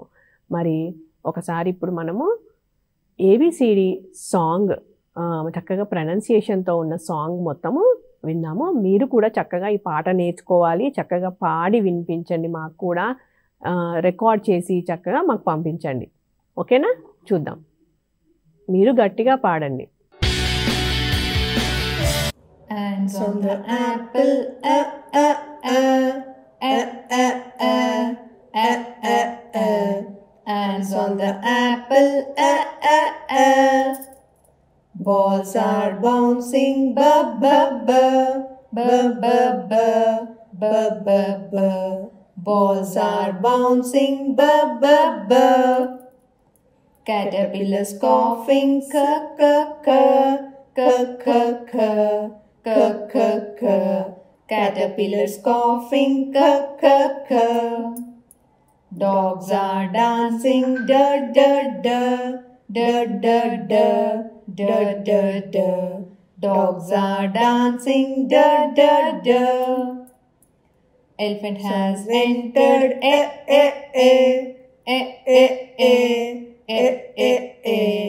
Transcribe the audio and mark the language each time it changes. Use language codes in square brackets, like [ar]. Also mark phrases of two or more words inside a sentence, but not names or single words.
[te] మరి ఒకసారి ఇప్పుడు మనము [en] ABCD song [te] చక్కగా ప్రొనౌన్సియేషన్తో ఉన్న సాంగ్ మొత్తము విన్నాము. మీరు కూడా చక్కగా ఈ పాట నేర్చుకోవాలి, చక్కగా పాడి వినిపించండి, మాకు కూడా రికార్డ్ చేసి చక్కగా మాకు పంపించండి. ఓకేనా? చూద్దాం. మీరు గట్టిగా పాడండి. [en] Ants on the apple, ants on the apple, balls are bouncing, bub bub bub, bub bub bub, bub bub bub. Balls are bouncing, ba ba ba. Caterpillars coughing, ka ka ka, ka ka ka, ka ka ka. Caterpillars coughing, ka ka ka. Dogs are dancing, da da da, da da da, da da da. Dogs are dancing, da da da. Elephant has entered, eh eh eh, eh eh eh, eh eh eh.